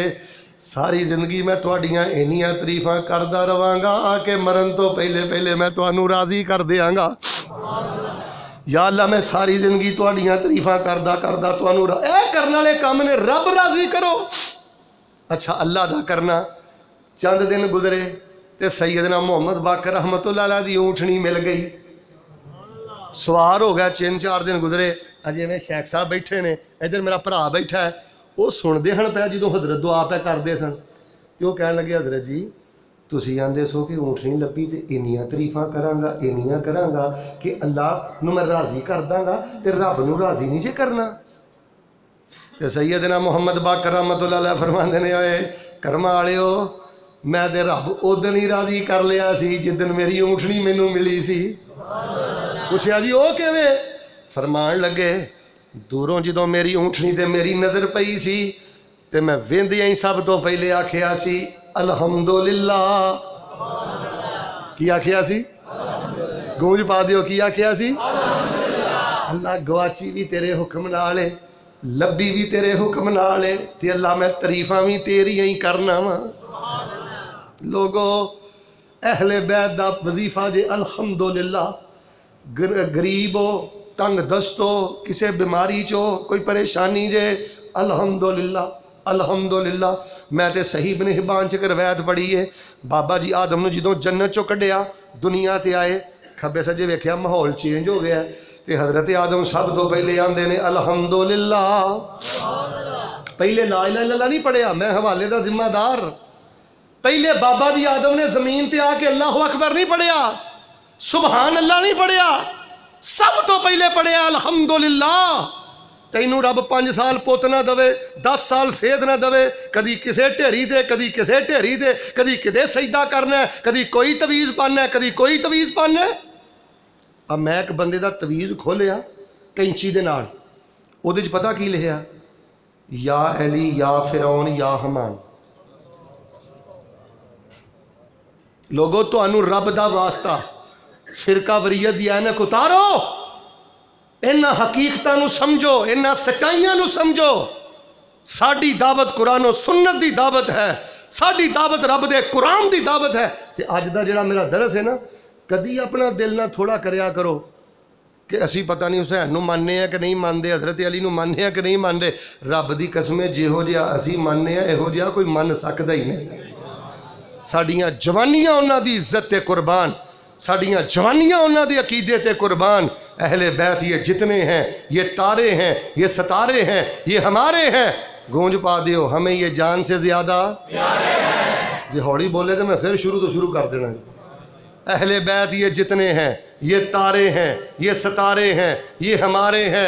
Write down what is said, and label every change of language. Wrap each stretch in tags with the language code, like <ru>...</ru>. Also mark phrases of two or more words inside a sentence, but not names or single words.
<pa>ساری زندگی میں تہاڈیاں اینیاں تعریفاں کردا رواں گا، آ کے مرن توں پہلے پہلے میں تہانوں راضی کر دیاں گا. یا اللہ میں ساری زندگی تہاڈیاں تعریفاں کردا کردا تہانوں کرنے والے کام نے رب راضی کرو. اچھا اللہ دا کرنا۔ چند دن گزرے تو سیدنا محمد باقر</pa> <ar>رحمة الله عليه</ar> <pa>دی اونٹنی مل گئی، سوار ہو گیا. 3-4 دن گزرے، اجے میں شیخ صاحب بیٹھے نے، ادھر میرا بھرا بیٹھا ہے، وہ سنتے ہیں پے جو حضرت دعا پے کرتے سن، تو وہ کہن لگے حضرت جی تسی آندے سو کہ اونٹنی لبھی تو اینیاں تعریفاں کراں گا، اینیاں کراں گا کہ اللہ نوں میں راضی کر دیاں گا، تو رب نوں راضی نہیں جے کرنا. تو سیدنا محمد باقر</pa> <ar>رحمة الله عليه</ar> <pa>فرماندے نے اوئے کرماں والیو میں تو رب اودن ہی راضی کر لیا سی جدن میری اونٹنی مینوں ملی سی. پچھیا جی او کیویں? فرمان لگے دوروں جو میری اونٹنی تے میری نظر پئی سی تے میں ویکھدیاں ہی سب توں پہلے آکھیا سی الحمدللہ. کی آکھیا سی؟ گونج پا دیو، کی آکھیا سی? اللہ گواچی بھی تیرے حکم نال ہے، لبھی بھی تیرے حکم نال ہے، تے اللہ میں تعریفاں بھی تیریاں ہی کرنا واں. लोगो اہل بیت دا وظیفہ جے الحمدللہ، غریب ہو، تنگ دست ہو، کسے بیماری چو کوئی پریشانی جے، الحمدللہ الحمدللہ۔ میں تے صحیح ابن حبان چ روایت پڑھی ہے، بابا جی آدم نو جدوں جنت چو کڈیا دنیا تے آئے، کھبے سجے ویکھیا ماحول چینج ہو گیا تے حضرت آدم سب تو پہلے آندے نے الحمدللہ۔ پہلے</pa> <ar>لا الہ الا اللہ</ar> <pa>نہیں پڑھیا، میں حوالے دا ذمہ دار۔ پہلے بابا جی آدم نے زمین تے آ کے</pa> <ar>اللہ اکبر</ar> <pa>نہیں پڑھیا،</pa> <ar>سبحان اللہ</ar> <pa>نہیں پڑھیا، سب تو پہلے پڑھیا الحمدللہ۔ تینوں رب 5 سال پوت نہ دوے، 10 سال صحت نہ دوے، کدی کسے ٹھیری دے، کدی کسے ٹھیری دے، کدی کدے سجدہ کرنا ہے، کدی کوئی تویز پاننا ہے، کدی کوئی تویز پاننا ہے۔ اب میں ایک بندے دا تویز کھولیا کینچی دے نال، او دے وچ پتہ کی لکھیا؟ یا علی یا فرعون یا حمان۔ لوگو تانوں رب دا واسطہ فرقہ وریت دی اینک اتارو، انہاں حقیقتاں نو سمجھو، انہاں سچائیاں نو سمجھو۔ ساڈی دعوت قرآن و سنت دی دعوت ہے، ساڈی دعوت رب دے قرآن دی دعوت ہے۔ تے اج دا جڑا میرا درس ہے نا، کدی اپنا دل نہ تھوڑا کریا کرو کہ اسی پتہ نہیں حسین نو ماننے ہیں کہ نہیں مانتے، حضرت علی نو ماننے ہیں کہ نہیں مانتے۔ رب دی قسم جہو جہا اسی ماننے ہیں یہو جہا کوئی من سکدا ہی نہیں۔ ساڈیاں جوانیاں انہاں دی عزت تے قربان، ساڈیاں جوانیاں انہاں دی عقیدے تے قربان۔</pa> <ur>اہل بیت یہ جتنے ہیں، یہ تارے ہیں، یہ ستارے ہیں، یہ ہمارے ہیں۔</ur> <pa>گونج پا دیو</pa> <ur>ہمیں یہ جان سے زیادہ پیارے ہیں۔</ur> <pa>جی ہوڑی بولے تو میں پھر شروع کر دینا۔</pa> <ur>اہل بیت یہ جتنے ہیں، یہ تارے ہیں، یہ ستارے ہیں، یہ ہمارے ہیں۔</ur>